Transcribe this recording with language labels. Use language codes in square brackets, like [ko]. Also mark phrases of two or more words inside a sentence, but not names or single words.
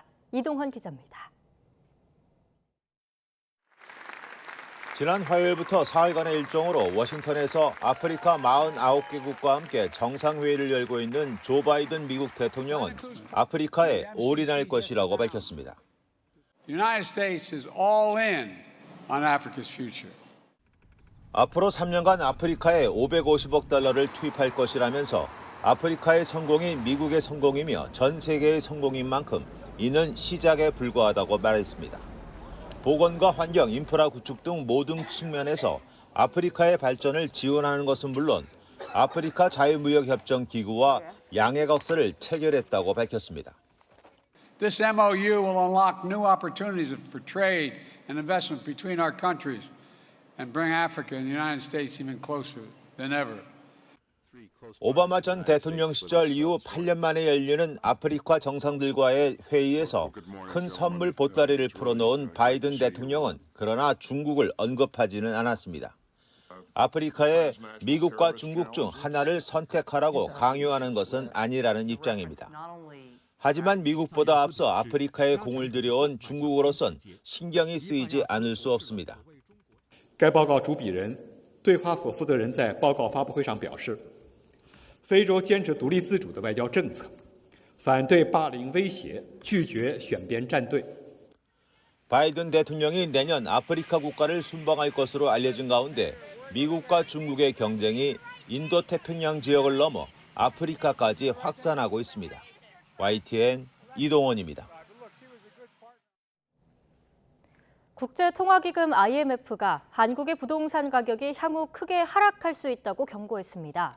[ko] 이동헌 기자입니다. 지난 화요일부터 사흘간의 일정으로 워싱턴에서 아프리카 49개국과 함께 정상회의를 열고 있는 조 바이든 미국 대통령은 아프리카에 올인할 것이라고 밝혔습니다. [en] The United States is all in on Africa's future. [ko] 앞으로 3년간 아프리카에 550억 달러를 투입할 것이라면서 아프리카의 성공이 미국의 성공이며 전 세계의 성공인 만큼 이는 시작에 불과하다고 말했습니다. 보건과 환경, 인프라 구축 등 모든 측면에서 아프리카의 발전을 지원하는 것은 물론 아프리카 자유무역협정 기구와 양해각서를 체결했다고 밝혔습니다. This MOU will unlock new opportunities for trade and investment between our countries and bring Africa and the United States even closer than ever. 오바마 전 대통령 시절 이후 8년 만에 열리는 아프리카 정상들과의 회의에서 큰 선물 보따리를 풀어놓은 바이든 대통령은 그러나 중국을 언급하지는 않았습니다. 아프리카에 미국과 중국 중 하나를 선택하라고 강요하는 것은 아니라는 입장입니다. 하지만 미국보다 앞서 아프리카에 공을 들여온 중국으로선 신경이 쓰이지 않을 수 없습니다. [zh] 该报告主笔人对华所负责人在报告发布会上表示，非洲坚持独立自主的外交政策，反对霸凌威胁，拒绝选边站队。 [ko] 바이든 대통령이 내년 아프리카 국가를 순방할 것으로 알려진 가운데 미국과 중국의 경쟁이 인도태평양 지역을 넘어 아프리카까지 확산하고 있습니다. YTN 이동원입니다. 국제통화기금 IMF가 한국의 부동산 가격이 향후 크게 하락할 수 있다고 경고했습니다.